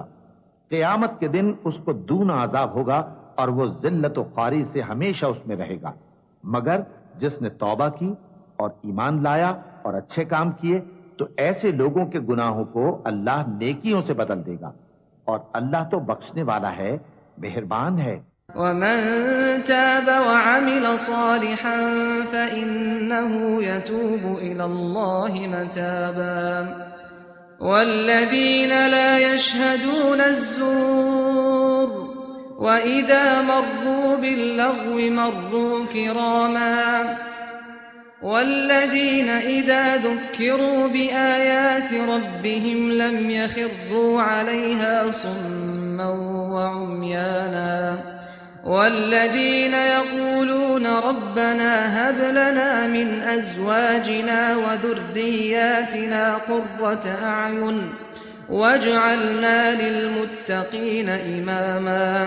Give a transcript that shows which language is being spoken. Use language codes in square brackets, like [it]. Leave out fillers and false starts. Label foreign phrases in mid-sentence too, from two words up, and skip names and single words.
[ur] قیامت کے دن اس کو دونا عذاب ہوگا اور وہ ذلت و خواری سے ہمیشہ اس میں رہے گا. مگر جس نے توبہ کی اور ایمان لایا اور اچھے کام کیے تو ایسے لوگوں کے گناہوں کو اللہ نیکیوں سے بدل دے گا. اور اللہ تو بخشنے والا ہے، مہربان ہے. [ar] ومن تاب وعمل صالحا فإنه يتوب إلى الله متابا والذين لا يشهدون الزور وإذا مروا باللغو مروا كراما والذين إذا ذكروا بآيات ربهم لم يخروا عليها صما وعميانا والذين يقولون ربنا هب لنا من أزواجنا وذرياتنا قرة أعين واجعلنا للمتقين إماما